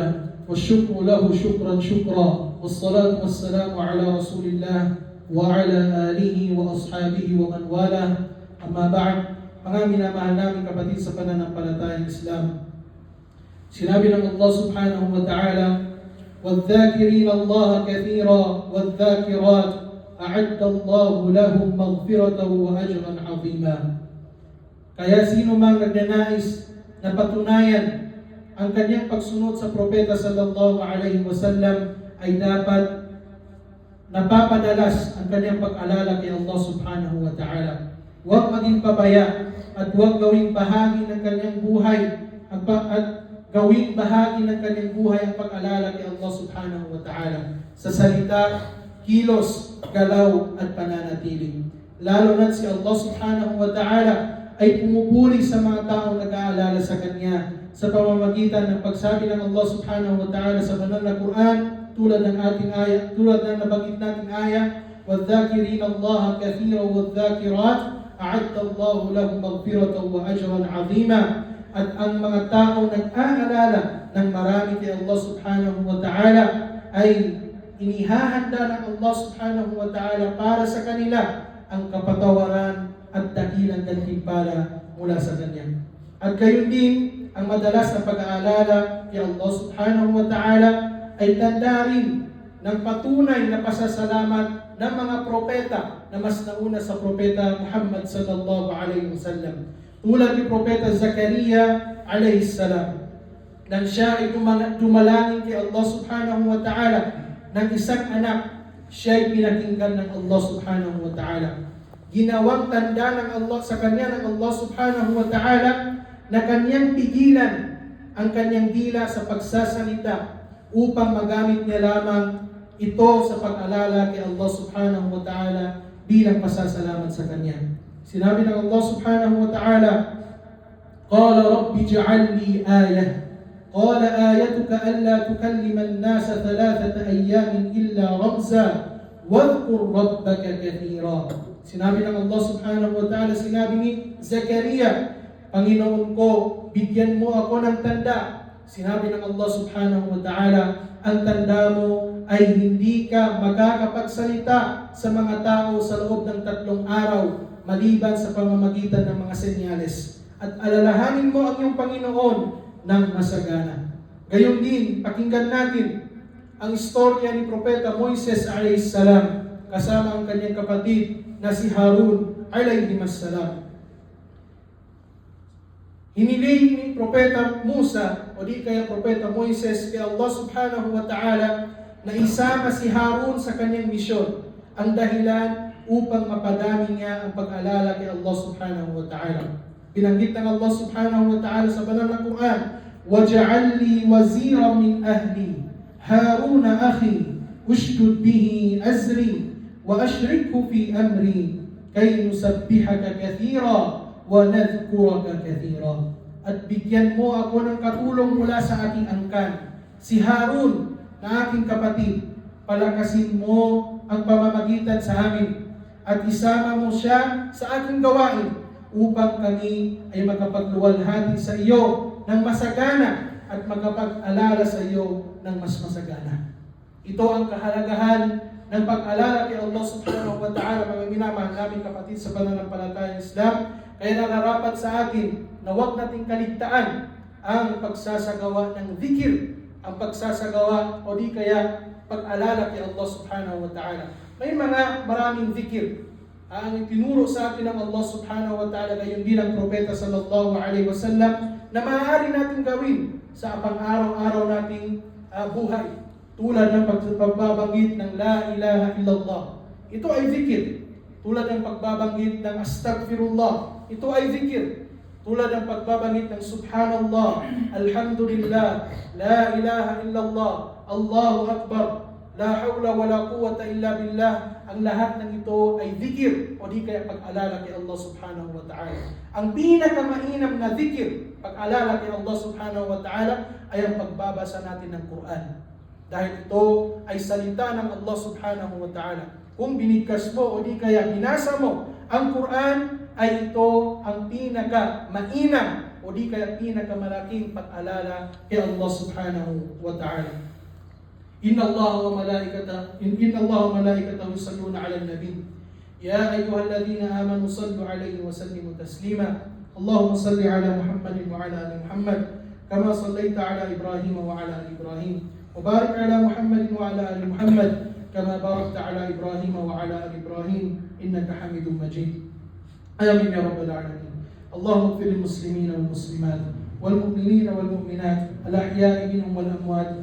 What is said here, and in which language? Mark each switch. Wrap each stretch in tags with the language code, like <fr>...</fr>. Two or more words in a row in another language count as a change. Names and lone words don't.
<ar>والشكر له شكرا شكرا والصلاة والسلام على رسول الله وعلى آله وأصحابه ومن والاه. أما بعد,</ar> <tl>mga minamahal namin kapatid sa pananampalatayang Islam, sinabi ng Allah</tl> <ar>سبحانه وتعالى, وَالذَّاكِرِينَ اللَّهَ كَثِيرًا وَالذَّاكِرَاتِ أَعَدَّ اللَّهُ لَهُمْ مَغْفِرَةً وَأَجْرًا عَظِيمًا.</ar> <tl>Kaya sino mang nagnanais na patunayan ang kanyang pagsunod sa propeta</tl> <ar>صلى الله عليه وسلم</ar> <tl>ay dapat napapadalas ang kanyang pag-alala kay Allah</tl> <ar>سبحانه وتعالى.</ar> <tl>Huwag maging pabaya at huwag gawing bahagi ng kanyang buhay ang pag-alala kay Allah</tl> <ar>سبحانه وتعالى</ar> <tl>sa salita, kilos, galaw at pananatili. Lalo na si Allah</tl> <ar>سبحانه وتعالى</ar> <tl>ay pumupuri sa mga taong nag-aalala sa Kanya sa pamamagitan ng pagsabi ng Allah</tl> <ar>سبحانه وتعالى</ar> <tl>sa banal na Quran, tulad ng ating aya, tulad ng nabanggit nating aya,</tl> <ar>وَالذَّاكِرِينَ اللَّهَ كَثِيرًا وَالذَّاكِرَاتِ أَعَدَّ اللَّهُ لَهُمْ مَغْفِرَةً وَأَجْرًا عَظِيمًا.</ar> <tl>at ang mga tao nag-aalala ng marami kay Allah</tl> <ar>سبحانه وتعالى</ar> <tl>ay inihahanda ng Allah</tl> <ar>سبحانه وتعالى</ar> <tl>para sa kanila ang kapatawaran at dakilang gantimpala mula sa Kanya. At gayon din, ang madalas na pag-aalala kay Allah</tl> <ar>سبحانه وتعالى</ar> <tl>ay tanda rin ng patunay na pasasalamat ng mga propeta na mas nauna sa propeta Muhammad</tl> <ar>صلى الله عليه وسلم.</ar> <tl>Tulad ni Propeta Zakaria</tl> <ar>عليه السلام,</ar> <tl>nang siya ay dumalangin kay Allah</tl> <ar>سبحانه وتعالى</ar> <tl>ng isang anak, siya ay pinakinggan ng Allah</tl> <ar>سبحانه وتعالى.</ar> <tl>Ginawang tanda ng Allah sa kanya ng Allah</tl> <ar>سبحانه وتعالى</ar> <tl>na kanyang pigilan ang kanyang dila sa pagsasalita upang magamit niya lamang ito sa pag-alala kay Allah</tl> <ar>سبحانه وتعالى</ar> <tl>bilang pasasalamat sa kanya. Sinabi ng Allah</tl> <ar>سبحانه وتعالى, قال رب اجعل لي آية. قال آيتك ألا تكلم الناس 3 أيام إلا رمزا واذكر ربك كثيرا.</ar> <tl>Sinabi ng Allah</tl> <ar>سبحانه وتعالى,</ar> <tl>sinabi ni Zakaria, Panginoon ko, bigyan mo ako ng tanda. Sinabi ng Allah</tl> <ar>سبحانه وتعالى,</ar> <tl>ang tanda mo ay hindi ka makakapagsalita sa mga tao sa loob ng 3 araw maliban sa pamamagitan ng mga senyales. At alalahanin mo ang iyong Panginoon ng masagana. Gayon din, pakinggan natin ang istorya ni Propeta Moises</tl> <ar>عليه السلام</ar> <tl>kasama ang kanyang kapatid na si Harun</tl> <ar>عليه السلام.</ar> <tl>Hiniling ni Propeta Musa o di kaya Propeta Moises kay Allah</tl> <ar>سبحانه وتعالى</ar> <tl>na isama si Harun sa kanyang misyon. Ang dahilan upang mapadami niya ang pag-alala kay Allah</tl> <ar>سبحانه وتعالى.</ar> <tl>Binanggit ng Allah</tl> <ar>سبحانه وتعالى</ar> <tl>sa banal na Quran,</tl> <ar>وَجَعَلْ لِي وَزِيرًا مِنْ أَهْلِي هَارُونَ أَخِي أُشْدُدْ بِهِ أَزْرِي وَأَشْرِكْهُ فِي أَمْرِي كَيْ نُسَبِّحَكَ كَثِيرًا وَنَذْكُرَكَ كَثِيرًا.</ar> <tl>At bigyan mo ako ng katulong mula sa aking angkan, si Harun na aking kapatid. Palakasin mo ang pamamagitan sa amin at isama mo siya sa aking gawain upang kami ay makapagluwalhati sa iyo ng masagana at makapag-alala sa iyo ng mas masagana. Ito ang kahalagahan ng pag-alala kay Allah</tl> <ar>سبحانه وتعالى,</ar> <tl>mga minamahal naming kapatid sa pananampalatayang Islam. Kaya nararapat sa atin na huwag nating kaligtaan ang pagsasagawa ng dhikr, ang pagsasagawa o di kaya pag-alala kay Allah</tl> <ar>سبحانه وتعالى.</ar> <tl>May maraming dhikr ang tinuro sa atin ng Allah</tl> <ar>سبحانه وتعالى,</ar> <tl>gayon din ang propeta</tl> <ar>صلى الله عليه وسلم,</ar> <tl>na maaari natin gawin sa pang-araw-araw nating buhay. Tulad ng pagbabanggit ng</tl> <ar>لا إله إلا الله.</ar> <tl>Ito ay zikir. Tulad ng pagbabanggit ng Astaghfirullah. Ito ay zikir. Tulad ng pagbabanggit ng</tl> <ar>سبحان الله، الحمد لله، لا إله إلا الله، الله أكبر، لا حول ولا قوة إلا بالله.</ar> <tl>Ang lahat ng ito ay zikir o di kaya pag-alala kay Allah</tl> <ar>سبحانه وتعالى.</ar> <tl>Ang pinakamainam na zikir, pag-alala kay Allah</tl> <ar>سبحانه وتعالى,</ar> <tl>ay ang pagbabasa natin ng Quran. Dahil ito ay salita ng Allah</tl> <ar>سبحانه وتعالى.</ar> <tl>Kung binigkas mo o di kaya binasa mo ang Quran, ay ito ang pinaka-mainam o di kaya pinakamalaking pag-alala kay Allah</tl> <ar>سبحانه وتعالى. إن الله وملائكته يصلون على النبي. يا أيها الذين آمنوا صلوا عليه وسلموا تسليما. اللهم صل على محمد وعلى آل محمد كما صليت على إبراهيم وعلى آل إبراهيم. وبارك على محمد وعلى آل محمد كما باركت على إبراهيم وعلى آل إبراهيم إنك حميد مجيد. آمين يا رب العالمين. اللهم اغفر للمسلمين والمسلمات والمؤمنين والمؤمنات الأحياء منهم والأموات.</ar>